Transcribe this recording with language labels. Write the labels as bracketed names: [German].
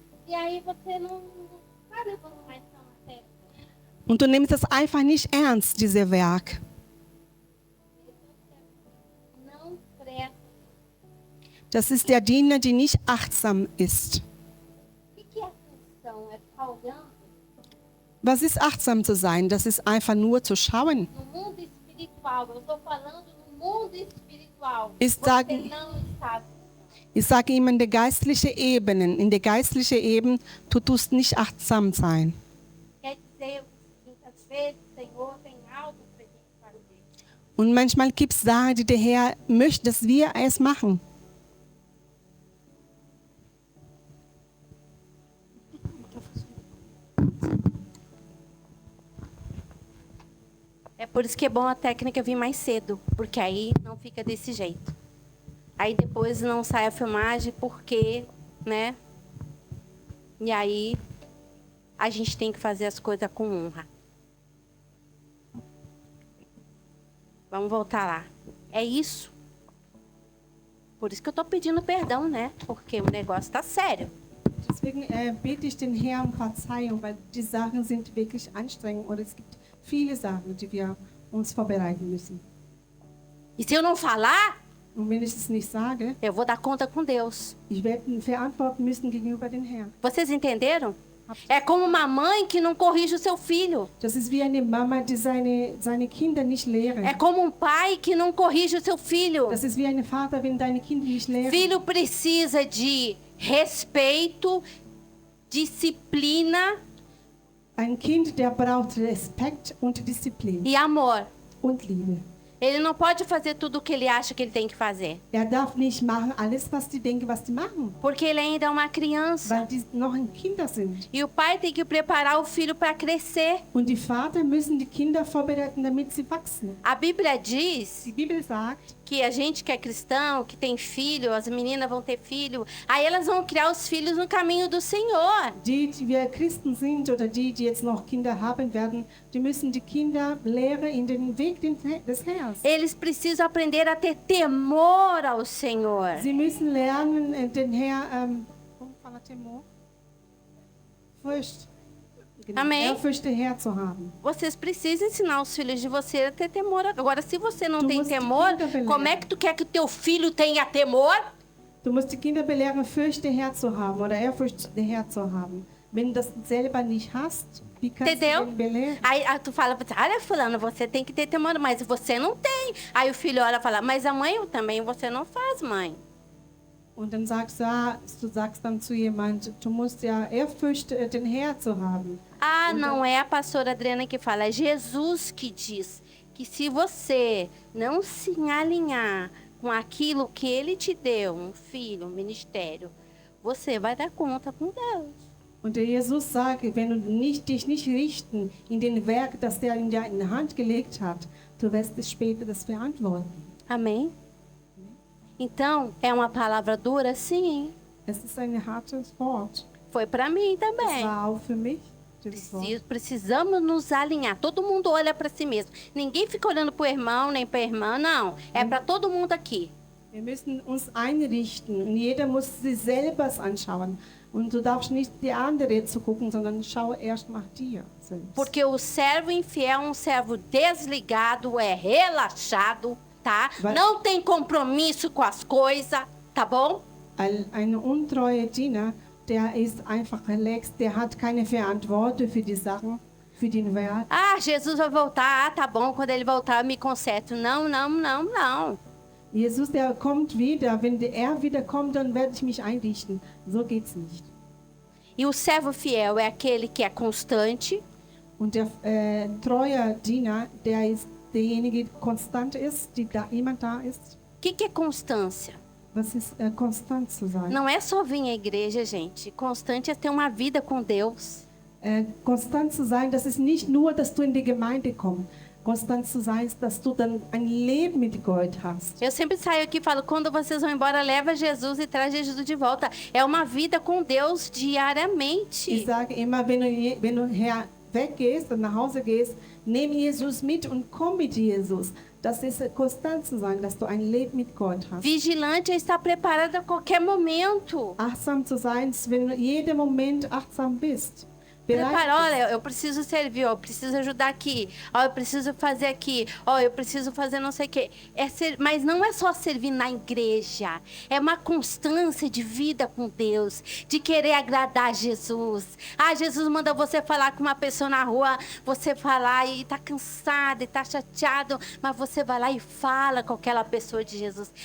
[Portuguese] E aí você não está levando mais tão a sério. [German] Und du nimmst das einfach nicht ernst, dieses Werk. [Portuguese] Não presta. [German] Das ist der Diener, der nicht achtsam ist. [Portuguese] O que é atenção? É ficar olhando [German] Was ist achtsam zu sein? Das ist einfach nur zu schauen. [Portuguese] no mundo espiritual. espiritual. Eu estou falando no mundo espiritual. [German] Ich [Portuguese] Você [German] sage- [Portuguese] não está. [German] Ich sage immer, in der geistlichen Ebene, in der geistlichen Ebene, du tust nicht achtsam sein. [Portuguese] Quer dizer, muitas vezes o Senhor tem algo para a gente fazer. [German] Und manchmal gibt es Sachen, die der Herr möchte, dass wir es machen. [Portuguese] É por isso que é bom a técnica vir mais cedo, porque aí não fica desse jeito. Aí depois não sai a filmagem porque, né? E aí a gente tem que fazer as coisas com honra. Vamos voltar lá. É isso. Por isso que eu tô pedindo perdão, né? Porque o negócio tá sério. [German] Deswegen bete ich den Herrn um Verzeihung, weil die Sachen sind wirklich anstrengend und es gibt viele Sachen, die wir uns vorbereiten müssen. [Portuguese] E se eu não falar, [German] Und wenn ich es nicht sage, [Portuguese] eu vou dar conta com Deus. [German] ich werde verantworten müssen gegenüber dem Herrn. [Portuguese] Vocês entenderam? É como uma mãe que não corrige o seu filho. [German] Das ist wie eine Mama, die seine Kinder nicht lehrt. [Portuguese] É como um pai que não corrige o seu filho. [German] Das ist wie ein Vater, wenn deine Kinder nicht lehren. [Portuguese] Filho precisa de respeito, disciplina [German] Ein Kind, der braucht Respekt und Disziplin [Portuguese] e amor. [German] und Liebe. [Portuguese] Ele não pode fazer tudo o que ele acha que ele tem que fazer, [German] Darf nicht machen alles, was die denken, was die machen, [Portuguese] porque ele ainda é uma criança. [German] weil die noch Kinder sind. [Portuguese] E o pai tem que preparar o filho para crescer. [German] Und die Vater müssen die Kinder vorbereiten, damit sie wachsen. [Portuguese] A Bíblia diz [German] Die Bibel sagt, [Portuguese] que a gente que é cristão, que tem filho, as meninas vão ter filho, aí elas vão criar os filhos no caminho do Senhor. [German] die wir Christen sind oder die jetzt noch Kinder haben werden, die müssen die Kinder lehren in den Weg des Herrn. [Portuguese] Eles precisam aprender a ter temor ao Senhor. [German] Sie müssen lernen, den Herrn, [Portuguese] como fala temor? [German] Furcht. [Portuguese] Amém. [German] Ehrfurcht den Herrn zu haben. [Portuguese] Vocês precisam ensinar os filhos de você a ter temor. Agora, se você não [German] Tu [Portuguese] tem [German] musst die [Portuguese] temor, [German] Kinder belehren. [Portuguese] como é que tu quer que o teu filho tenha temor? [German] Du musst die Kinder belehren, Furcht den Herrn zu haben oder Ehrfurcht den Herrn zu haben. Wenn du das selber nicht hast, wie kannst [Portuguese] Entendeu? [German] du den belehren? [Portuguese] Aí tu fala, olha fulano, você tem que ter temor, mas você não tem. Aí o filho olha e fala, mas a mãe também você não faz, mãe. [German] Und dann du sagst dann zu jemand, du musst ja Ehrfurcht den Herrn zu haben. [Portuguese] Ah, não é a pastora Adriana que fala, é Jesus que diz que se você não se alinhar com aquilo que ele te deu, um filho, um ministério, você vai dar conta com Deus. [German] Und der Jesus sagt, wenn du dich nicht richten in den Werk, das der in deine Hand gelegt hat, du wirst später das verantworten. [Portuguese] Amém? Então, é uma palavra dura? Sim. [German] Es ist ein hartes Wort. [Portuguese] Foi para mim [German] Es [Portuguese] também. [German] war auch für mich dieses Wort. [Portuguese] Precisamos nos alinhar. Todo mundo olha para si mesmo. Ninguém fica olhando para o irmão, nem para a irmã, não. É para todo mundo aqui. [German] Wir müssen uns einrichten und jeder muss sich selber anschauen. Und du darfst nicht die andere zu gucken, sondern schau erst nach dir selbst. [Portuguese] Porque o servo infiel é um servo desligado, é relaxado, tá? Vai- Não tem compromisso com as coisas, tá bom? [German] Ein untreuer Diener, der ist einfach relaxed, der hat keine Verantwortung für die Sachen, für den Wert. [Portuguese] Ah, Jesus vai voltar. Ah, tá bom. Quando ele voltar, eu me conserto. Não, não, não, não. [German] Jesus, der kommt wieder. Wenn er wiederkommt, dann werde ich mich einrichten. So geht's nicht. [Portuguese] E o servo fiel é aquele que é constante, [German] Und der treue Diener, der ist derjenige, der konstant ist, die da jemand da ist. [Portuguese] O que é constância? [German] Was ist konstant zu sein? [Portuguese] Não é só vir à igreja, gente. Constante é ter uma vida com Deus. [German] Konstant zu sein, das ist nicht nur, dass du in die Gemeinde kommst. Konstant zu sein, ist, dass du dann ein Leben mit Gott hast. [Portuguese] Eu sempre saio aqui e falo, quando vocês vão embora, leva Jesus e traz Jesus de volta. É uma vida com Deus [German] Ich [Portuguese] diariamente. [German] sage immer, wenn du weggehst und nach Hause gehst, nimm Jesus mit und komm mit Jesus. Das ist konstant zu sein, dass du ein Leben mit Gott hast. [Portuguese] Vigilante é estar preparado a qualquer momento. [German] Achtsam zu sein, ist, wenn du jeden Moment achtsam bist. [Portuguese] Prepara, [German] bist. [Portuguese] olha, eu preciso servir, ó, eu preciso ajudar aqui, ó, eu preciso fazer aqui, ó, eu preciso fazer não sei o quê. Mas não é só servir na igreja, é uma constância de vida com Deus, de querer agradar Jesus. Ah, Jesus manda você falar com uma pessoa na rua, você falar e tá cansado e tá chateado, mas você vai lá e fala com aquela pessoa de Jesus.